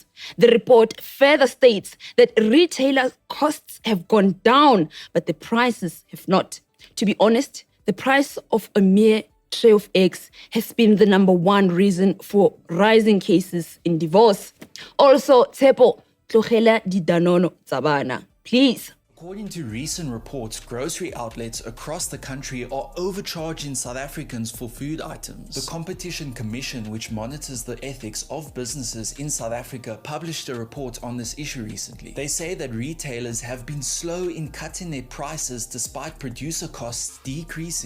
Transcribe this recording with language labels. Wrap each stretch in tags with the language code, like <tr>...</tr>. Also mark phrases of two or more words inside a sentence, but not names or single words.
<en>The report further states that retailer costs have gone down, but the prices have not. To be honest, the price of a mere tray of eggs has been the number one reason for rising cases in divorce. Also,</en> <tn>Tsepo, tlogela di danono tsa bana,</tn> <en>please. According to recent reports, grocery outlets across the country are overcharging South Africans for food items. The Competition Commission, which monitors the ethics of businesses in South Africa, published a report on this issue recently. They say that retailers have been slow in cutting their prices despite producer costs decreasing.</en>